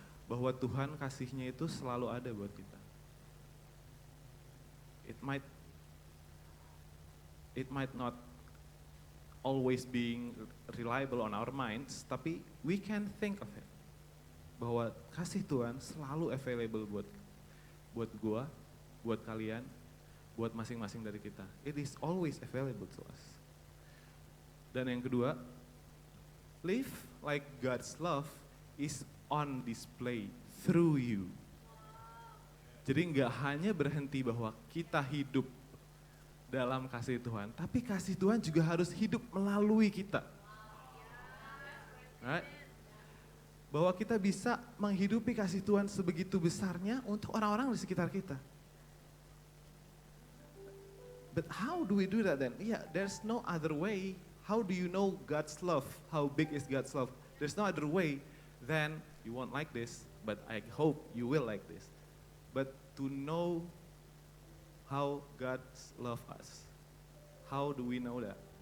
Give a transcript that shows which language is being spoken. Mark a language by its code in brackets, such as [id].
[id] bahwa Tuhan kasihnya itu selalu ada buat kita. [en] It might not always being reliable on our minds, [id] tapi [en] we can think of it. [id] Bahwa kasih Tuhan selalu available buat gua, buat kalian, buat masing-masing dari kita. [en] It is always available to us. [id] Dan yang kedua, [en] live like God's love is on display through you. [id] Jadi nggak hanya berhenti bahwa kita hidup dalam kasih Tuhan, tapi kasih Tuhan juga harus hidup melalui kita. [en] Right? [id] Bahwa kita bisa menghidupi kasih Tuhan sebegitu besarnya untuk orang-orang di sekitar kita. [en] But how do we do that then? Yeah, there's no other way. How do you know God's love? How big is God's love? There's no other way than you won't like this, but I hope you will like this. But to know how God's love us. How do we know that?